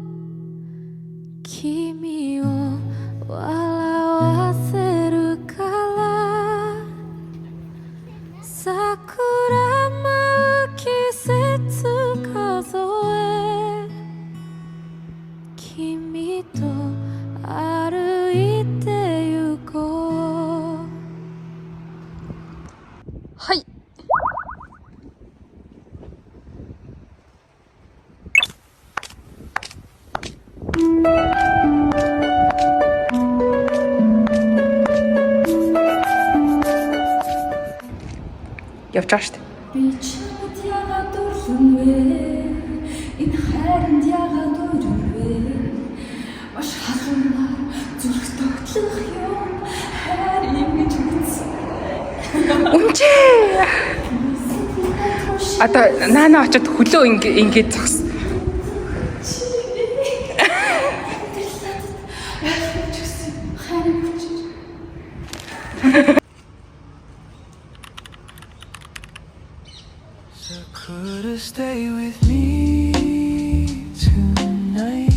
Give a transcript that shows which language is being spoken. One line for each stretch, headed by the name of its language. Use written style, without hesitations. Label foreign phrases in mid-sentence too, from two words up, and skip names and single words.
Japanese: 君を笑わせるから桜舞う季節数え君と歩いて行こう
Mongolian: はい。явж байгаа шүү дээ. Би чамд яагаад дурлан вэ? Энэ хайранд яагаад өрөв вэ? Маш халуунаар зүрх тогтлох юм хайр юм гэж үзсэн. Үнчээ. Одоо наана очоод хөлөө ингээд зогс.
English: So could you stay with me tonight?